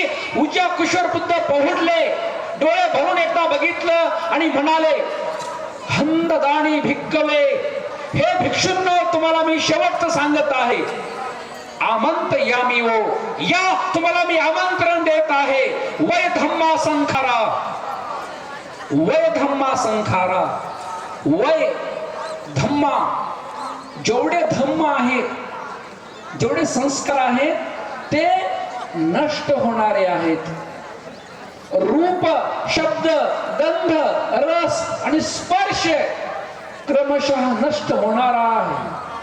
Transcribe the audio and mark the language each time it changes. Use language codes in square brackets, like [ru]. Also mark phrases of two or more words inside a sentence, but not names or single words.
[mr] उज्या कुशोर बुद्ध पहुडले, डोळे भरून एकदा बघितलं आणि म्हणाले, [pi] हंददाणी भिक्कवे, [mr] हे भिक्षुंनो तुम्हाला मी शेवटचं सांगत आहे. [pi] आमंत यामी [mr] हो, या तुम्हाला मी आमंत्रण देत आहे. [pi] वय धम्मा संखारा, वय धम्मा संखारा. वय धम्मा, [mr] जेवढे धम्म आहेत, जेवढे संस्कार आहेत ते नष्ट होणारे आहेत. रूप, शब्द, गंध, रस आणि स्पर्श क्रमशः नष्ट होणारा आहे.